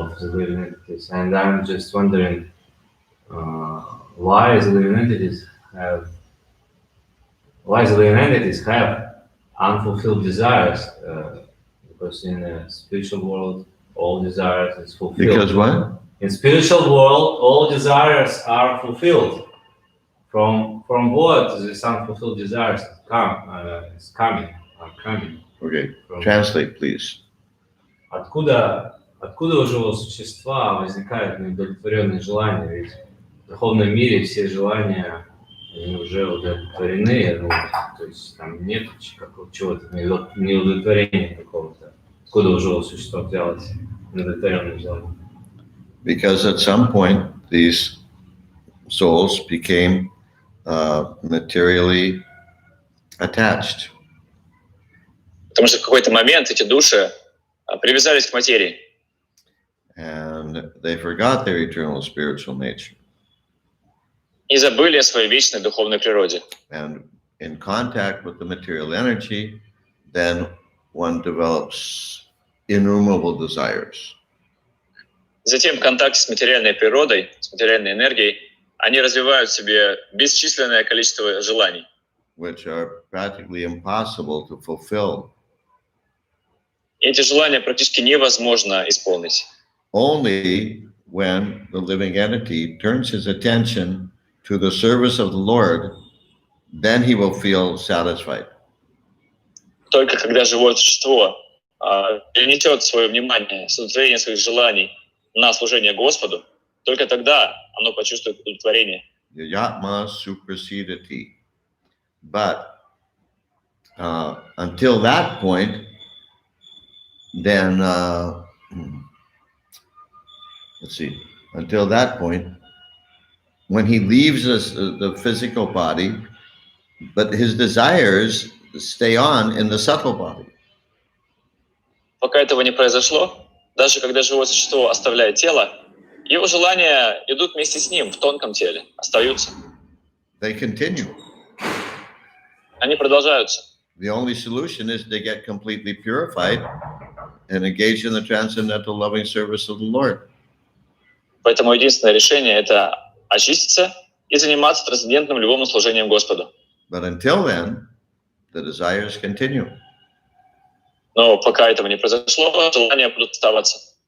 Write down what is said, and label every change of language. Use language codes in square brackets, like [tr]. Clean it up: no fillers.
[en] Of the living entities, and I'm just wondering why the living entities have unfulfilled desires, because in the spiritual world all desires is fulfilled. Because what? In spiritual world all desires are fulfilled. From what these unfulfilled desires coming. Okay, translate, please. [ru] Откуда у живого существа возникают неудовлетворенные желания? Ведь в духовном мире все желания они уже удовлетворены, то есть там нет чего-то неудовлетворения какого-то. Откуда у живого существа взялось неудовлетворенное желание? [en] Because at some point these souls became materially attached. [ru] Потому что в какой-то момент эти души привязались к материи. [en] And they forgot their eternal spiritual nature. [ru] И забыли о своей вечной духовной природе. [en] And in contact with the material energy, then one develops innumerable desires. [ru] Затем в контакте с материальной природой, с материальной энергией, они развивают в себе бесчисленное количество желаний, [en] Which are practically impossible to fulfill. [ru] И эти желания практически невозможно исполнить. [en] Only when the living entity turns his attention to the service of the Lord, then he will feel satisfied. [ru] Только когда живое существо перенесет свое внимание, удовлетворение своих желаний на служение Господу, только тогда оно почувствует удовлетворение. [sa] Yatma suprasidati. [en] But until that point, then let's see. Until that point, when he leaves the physical body, but his desires stay on in the subtle body. [ru] Пока этого не произошло, даже когда живое существо оставляет тело, его желания идут вместе с ним в тонком теле, остаются. [en] They continue. [ru] Они продолжаются. [en] The only solution is to get completely purified and engage in the transcendental loving service of the Lord. [ru] Поэтому единственное решение — это очиститься и заниматься трансцендентным любовным служением Господу. [en] But until then, the desires continue. [ru] Но пока этого не произошло, желания будут оставаться.